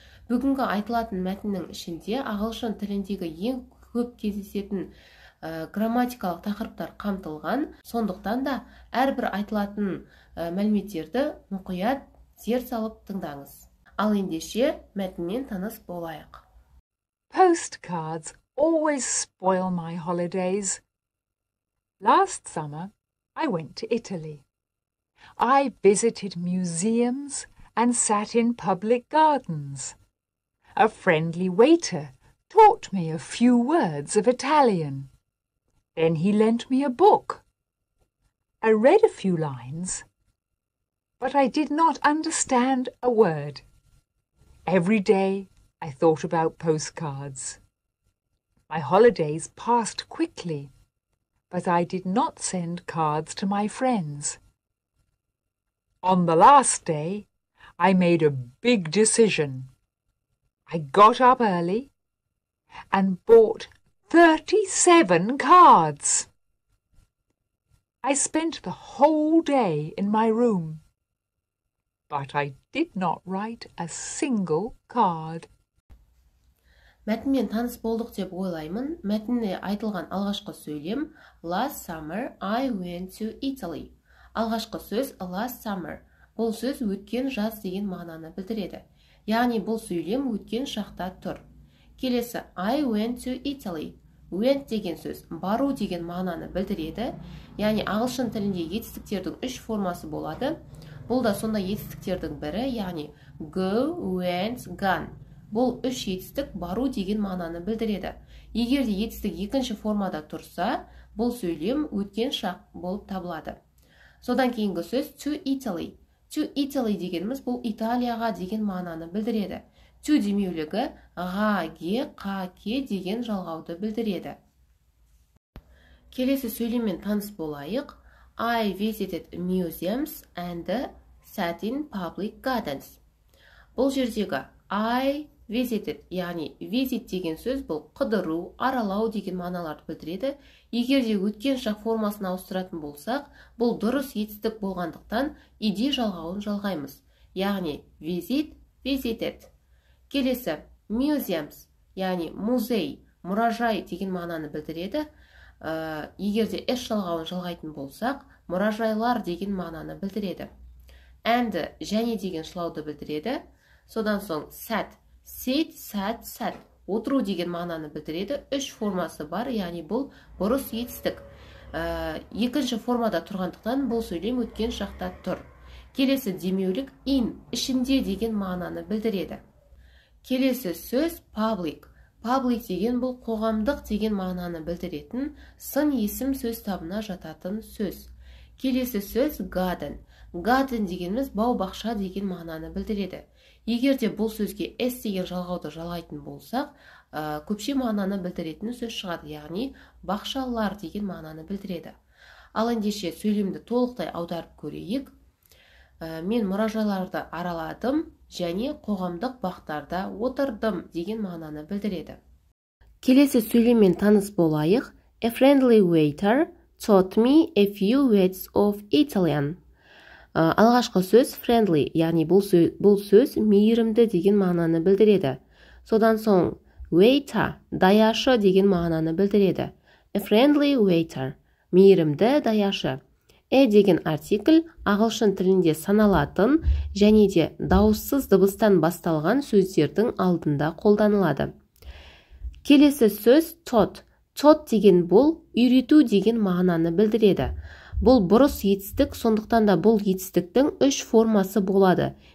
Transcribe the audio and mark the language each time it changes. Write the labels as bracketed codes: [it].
[kk] Бүгінгі айтылатын мәтіннің ішінде ағылшын тіліндегі ең көп кездесетін грамматикалық тақырыптар қамтылған, сондықтан да әрбір айтылатын мәліметтерді мұқият зер салып тыңдаңыз. Ал ендеше мәтінмен таныс болайық. [en] Postcards always spoil my holidays. Last summer, I went to Italy. I visited museums and sat in public gardens. A friendly waiter taught me a few words of Italian. Then he lent me a book. I read a few lines, but I did not understand a word. Every day I thought about postcards. My holidays passed quickly, but I did not send cards to my friends. On the last day, I made a big decision. I got up early and bought 37 cards. I spent the whole day in my room, but I did not write a single card. [kk] Мәтінмен таныс болдық деп ойлаймын. Мәтінде айтылған алғашқы сөйлем [en] Last summer I went to Italy. [kk] Алғашқы сөз last summer. Бұл сөз өткен жаз деген мағынаны білдіреді. Яғни бұл сөйлем өткен шақта тұр. Келесі [en] I went to Italy. [kk] Went деген сөз бару деген мағынаны білдіреді. Яғни ағылшын тілінде етістіктердің 3 формасы болады. Бұл да сонда етістіктердің бірі, яғни go, went, gone. Бұл 3 етістік бару деген мағынаны білдіреді. Егер де етістік екінші формада тұрса, бұл сөйлем өткен шақ болып табылады. Содан кейінгі сөз [en] to Italy. To Italy [kk] дегеніміз бұл Италияға деген мағынаны білдіреді. To демеулігі ға, ге, қа, ке деген жалғауды білдіреді. Келесі сөйлеммен таныс болайық. [en] I visited museums and sat in public gardens. [kk] Бұл жердегі I visited, яғни visit деген сөз бұл қыдыру, аралау деген мағыналарды білдіреді. Егер де өткен шақ формасын ауыстыратын болсақ, бұл дұрыс етістік болғандықтан иде жалғауын жалғаймыз. Яғни visit, visited. Келесі museums, яғни музей, мұражай деген мағынаны білдіреді. Егер де s жалғауын жалғайтын болсақ, мұражайлар деген мағынаны білдіреді. And және деген шылауды білдіреді. Содан соң sat, sit, sat, sat. Отыру деген мағынаны білдіреді. 3 формасы бар, яғни бұл бұрыс етістік. Екінші формада тұрғандықтан бұл сөйлем өткен шақта тұр. Келесі демеулік in, ішінде деген мағынаны білдіреді. Келесі сөз public. Public деген бұл қоғамдық деген мағынаны білдіретін сын есім сөз табына жататын сөз. Келесі сөз garden. Garden дегеніміз бау-бақша деген мағынаны білдіреді. Егер де бұл сөзге s деген жалғауды жалғайтын болсақ, көпше мағынаны білдіретін сөз шығады, яғни бақшалар деген мағынаны білдіреді. Ал ендеше сөйлемді толықтай аударып көрейік. Мен мұражайларды араладым және қоғамдық бақтарда отырдым деген мағынаны білдіреді. Келесі сөйлеммен таныс болайық. [en] A friendly waiter taught me a few words of Italian. [kk] Алғашқы сөз friendly, яғни бұл сөз мейірімді деген мағынаны білдіреді. Содан соң waiter, даяшы деген мағынаны білдіреді. [en] A friendly waiter, [kk] мейірімді даяшы. Деген артикль ағылшын тілінде саналатын және де дауыссыз дыбыстан басталған сөздердің алдында қолданылады. Келесі сөз taught. Taught деген бұл үйрету деген мағынаны білдіреді. Бұл бұрыс етістік, сондықтан да бұл етістіктің 3 формасы болады.